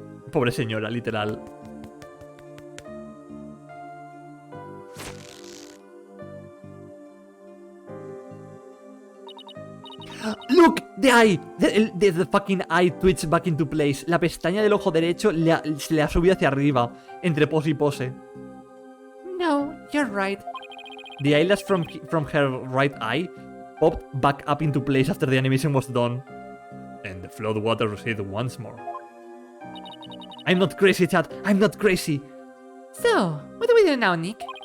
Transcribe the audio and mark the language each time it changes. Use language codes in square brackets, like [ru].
[es] Pobre señora, literal. [en] Look, the eye! The fucking eye twitched back into place. [es] La pestaña del ojo derecho se le ha subido hacia arriba, entre pose y pose. [en] No, you're right. The eyelash from her right eye popped back up into place after the animation was done. And the flood water receded once more. I'm not crazy, chat. I'm not crazy. So, what do we do now, Nick?